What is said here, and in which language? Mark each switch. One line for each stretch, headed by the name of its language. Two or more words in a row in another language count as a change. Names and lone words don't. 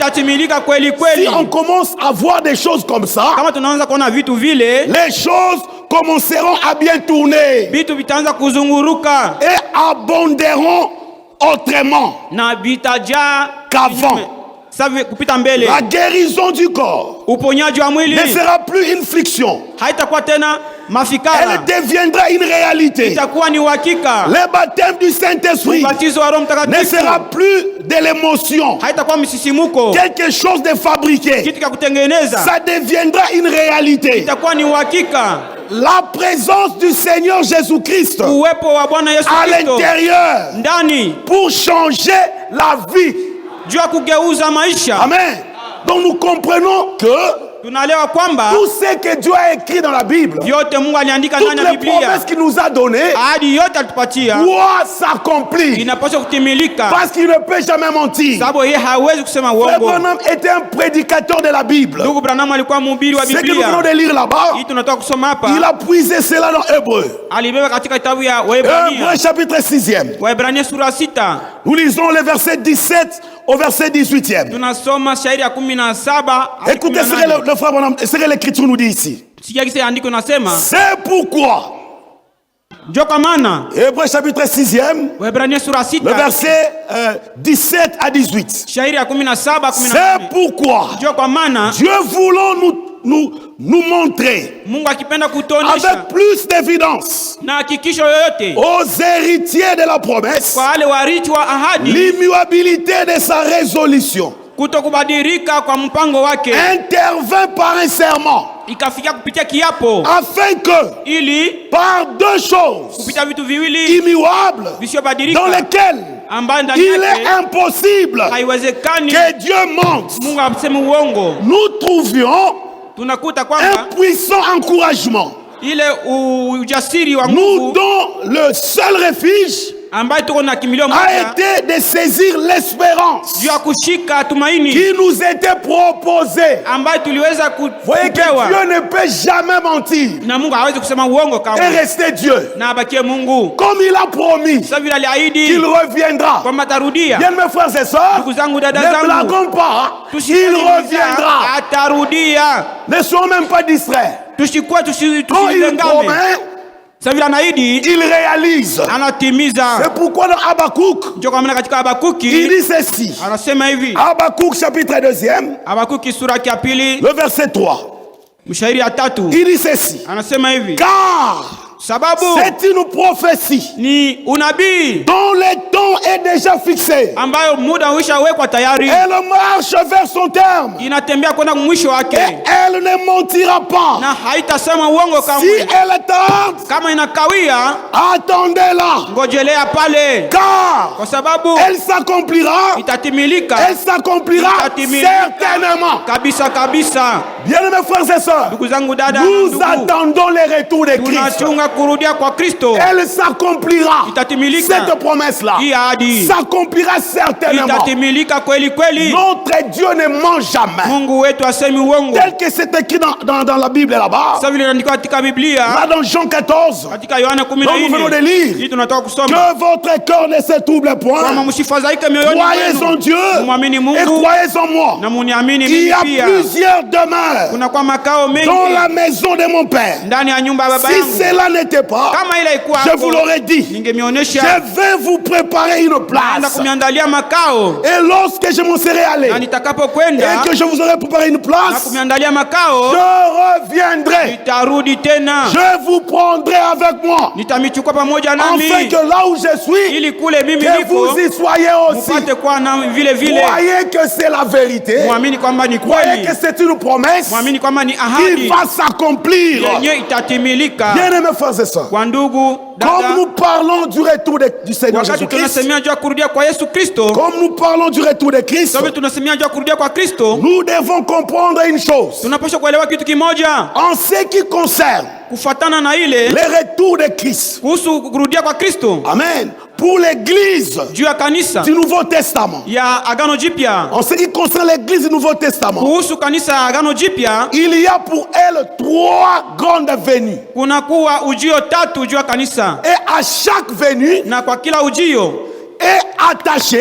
French: Si on commence à voir des choses comme ça, les choses commenceront à bien tourner et abonderont autrement qu'avant. La guérison du corps ne sera plus une friction,
Swahili: mafikara,
French: elle deviendra une réalité.
Swahili: itakuwa ni uhakika.
French: Le baptême du Saint-Esprit
Swahili: Ubatizo wa Roho
French: ne
Swahili: Mtakatifu
French: sera plus de l'émotion,
Swahili: haitakuwa msisimuko,
French: quelque chose de fabriqué.
Swahili: kitu cha kutengeneza.
French: Ça deviendra une réalité.
Swahili: Itakuwa ni uhakika.
French: La présence du Seigneur Jésus-Christ
Swahili: Uwepo wa Bwana Yesu
French: à
Swahili: Kristo
French: l'intérieur
Swahili: ndani
French: pour changer la vie.
Swahili: juu ya kugeuza maisha.
French: Amen. Donc nous comprenons que
Swahili: Tunaelewa kwamba
French: tout ce que Dieu a écrit dans la Bible,
Swahili: vyote Mungu aliandika
French: toutes
Swahili: ndani ya
French: les promesses
Swahili: Biblia,
French: qu'il nous a données,
Swahili: ahadi yote alitupatia
French: doivent s'accomplir.
Swahili: inapaswa kutimilika,
French: Parce qu'il ne peut jamais mentir.
Swahili: sababu yeye hawezi kusema
French: Frère
Swahili: uongo.
French: Branham était un prédicateur de la Bible.
Swahili: Ndugu Branham alikuwa mhubiri wa
French: Ce que nous venons
Swahili: Biblia.
French: de lire là-bas,
Swahili: Hii tunatoka kusoma hapa,
French: il a puisé cela dans Hébreu.
Swahili: alibeba katika kitabu ya
French: Hébreu
Swahili: Waebrania,
French: chapitre 6e.
Swahili: Waebrania sura 6.
French: Nous lisons le verset 17 au verset 18e.
Swahili: Tunasoma shairi ya 17 hadi
French: Écoutez ce
Swahili: 18.
French: que le frère Branham, ce que l'écriture nous dit ici.
Swahili: Sikia kisa andiko nasema,
French: C'est pourquoi,
Swahili: ndio kwa maana
French: Hébreu chapitre 6e,
Swahili: Waebrania sura 6
French: le verset 17 à 18.
Swahili: shairi ya 17
French: C'est
Swahili: 18.
French: pourquoi
Swahili: Ndio kwa maana
French: Dieu voulant nous montrer
Swahili: Mungu akipenda kutuonesha
French: avec plus d'évidence
Swahili: na hakikisho yoyote
French: aux héritiers de la promesse
Swahili: kwa wale warithi wa ahadi,
French: l'immuabilité de sa résolution,
Swahili: kutokubadilika kwa mpango wake,
French: intervint par un serment,
Swahili: ikafikia kupitia kiapo,
French: afin que
Swahili: ili
French: par deux choses
Swahili: kupitia vitu viwili
French: immuables dans
Swahili: visivyobadilika,
French: lesquelles
Swahili: ambayo ndani
French: il est
Swahili: yake
French: impossible
Swahili: haiwezekani
French: que Dieu mente,
Swahili: Mungu aseme uongo.
French: nous trouvions
Swahili: Tunakuta
French: un
Swahili: kwamba
French: puissant encouragement.
Swahili: ile ujasiri wa
French: Nous
Swahili: Mungu
French: dont le seul refuge
Swahili: ambaye tuko na kimbilio
French: a
Swahili: moja
French: été de saisir l'espérance
Swahili: juu ya kushika tumaini
French: qui nous était proposée.
Swahili: ambayo tuliweza
French: Voyez que
Swahili: kupewa
French: Dieu ne peut jamais mentir
Swahili: na Mungu hawezi kusema uongo
French: et
Swahili: kamwe,
French: rester Dieu.
Swahili: na abakie Mungu
French: Comme il a promis
Swahili: sasa vile aliahidi
French: qu'il reviendra.
Swahili: kwamba atarudia.
French: Bien mes frères et sœurs,
Swahili: Ndugu zangu, dada
French: ne
Swahili: zangu,
French: blaguons pas, il
Swahili: tusikiza,
French: reviendra.
Swahili: atarudia.
French: Ne soyons même pas distraits.
Swahili: Tusikue
French: Quand il
Swahili: tusilengame.
French: promet,
Swahili: Sasa vile anaahidi
French: il réalise.
Swahili: anatimiza.
French: C'est pourquoi dans Habakkuk,
Swahili: Ndio kwa maana katika
French: il
Swahili: Habakuki
French: dit ceci.
Swahili: anasema hivi,
French: Habakkuk chapitre 2e,
Swahili: Habakuki sura ya pili
French: le verset 3.
Swahili: mshairi ya 3
French: Il dit ceci.
Swahili: anasema hivi,
French: Car
Swahili: sababu
French: c'est une prophétie
Swahili: ni unabii
French: dont le temps est déjà fixé.
Swahili: ambayo muda uishawekwa tayari,
French: Elle marche vers son terme.
Swahili: inatembea kwenda mwisho
French: Et
Swahili: wake,
French: elle ne mentira pas.
Swahili: na haitasema uongo
French: Si
Swahili: kamwe.
French: elle tarde,
Swahili: Kama inakawia,
French: attendez-la.
Swahili: ngojelea pale,
French: Car
Swahili: kwa sababu
French: elle s'accomplira.
Swahili: itatimilika.
French: Elle s'accomplira
Swahili: Itatimilika
French: certainement.
Swahili: kabisa kabisa.
French: Bien-aimés frères et sœurs,
Swahili: Ndugu zangu, dada,
French: nous
Swahili: ndugu,
French: attendons le retour de Christ.
Swahili: tunachunga kurudia kwa Kristo.
French: Elle s'accomplira.
Swahili: Itatimilika
French: Cette promesse-là
Swahili: hii ahadi,
French: s'accomplira certainement.
Swahili: itatimilika kweli kweli.
French: Notre Dieu ne ment jamais.
Swahili: Mungu wetu asemi uongo.
French: Tel que c'est écrit dans la Bible là-bas,
Swahili: Sasa vile inaandikwa katika Biblia,
French: là dans Jean 14,
Swahili: katika Yohana
French: donc nous venons de
Swahili: 14,
French: lire,
Swahili: hii tunatoka kusoma,
French: que votre cœur ne se trouble
Swahili: kwamba
French: point.
Swahili: msifadhaike mioyoni
French: Croyez en
Swahili: mwenu,
French: Dieu
Swahili: mumwamini
French: et
Swahili: Mungu
French: croyez en moi.
Swahili: na muniamini
French: Il
Swahili: mimi
French: y a
Swahili: pia.
French: plusieurs demeures
Swahili: Kuna kwa makao
French: dans
Swahili: mengi
French: la maison de mon Père.
Swahili: ndani ya nyumba ya baba
French: Si
Swahili: yangu.
French: cela n'était pas,
Swahili: Kama ile ikuwa
French: je vous l'aurais dit.
Swahili: ningemionyesha,
French: Je vais vous préparer une
Swahili: naenda
French: place.
Swahili: kumiandalia makao,
French: Et lorsque je m'en serai allé
Swahili: na nitakapokwenda
French: et que je vous aurai préparé une
Swahili: na
French: place,
Swahili: kumiandalia makao,
French: je reviendrai.
Swahili: nitarudi tena,
French: Je vous prendrai avec moi.
Swahili: nitamichukua pamoja nami,
French: Afin que là où je suis,
Swahili: ili kule mimi
French: que
Swahili: niko
French: vous y soyez aussi.
Swahili: mupate kuwa na vile vile.
French: Croyez que c'est la vérité.
Swahili: Muamini kwamba ni
French: Croyez
Swahili: kweli,
French: que c'est une promesse
Swahili: muamini kwamba ni
French: qui
Swahili: ahadi
French: va s'accomplir.
Swahili: yenye itatimilika.
French: Bien-aimés frères et sœurs,
Swahili: Kwa ndugu
French: comme
Swahili: dada,
French: nous parlons du retour du Seigneur
Swahili: wakati
French: Jésus-Christ,
Swahili: tunasemea juu ya kurudia kwa Yesu Kristo,
French: comme nous parlons du retour de Christ,
Swahili: sababu tunasemea juu ya kurudia kwa Kristo,
French: nous devons comprendre une chose.
Swahili: tunapaswa kuelewa kitu kimoja
French: En ce qui concerne
Swahili: kufatana na ile
French: le retour de Christ,
Swahili: kuhusu kurudia kwa Kristo
French: Amen, pour l'église
Swahili: juu ya kanisa
French: du Nouveau Testament,
Swahili: ya Agano Jipya,
French: en ce qui concerne l'église du Nouveau Testament,
Swahili: kuhusu kanisa ya Agano Jipya,
French: il y a pour elle 3 grandes venues.
Swahili: kuna kuwa ujio tatu juu ya kanisa,
French: Et à chaque venue
Swahili: na kwa kila ujio
French: est attaché